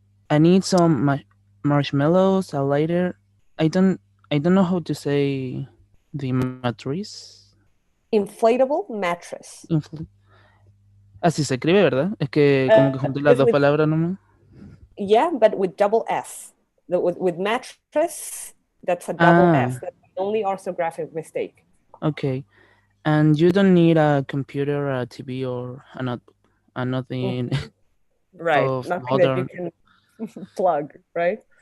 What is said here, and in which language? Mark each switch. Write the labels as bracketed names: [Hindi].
[English] I need some marshmallows, a lighter. I don't know how to say the mattress. Inflatable mattress. [Spanish] Así se escribe, ¿verdad? Es que como que junté las dos palabras nomás. [English] Yeah, but with double S. With mattress, that's a double S. That's the only orthographic mistake. Okay. And you don't need a computer, a TV, or a notebook. Nothing. Right. Of nothing modern. that you can plug, right?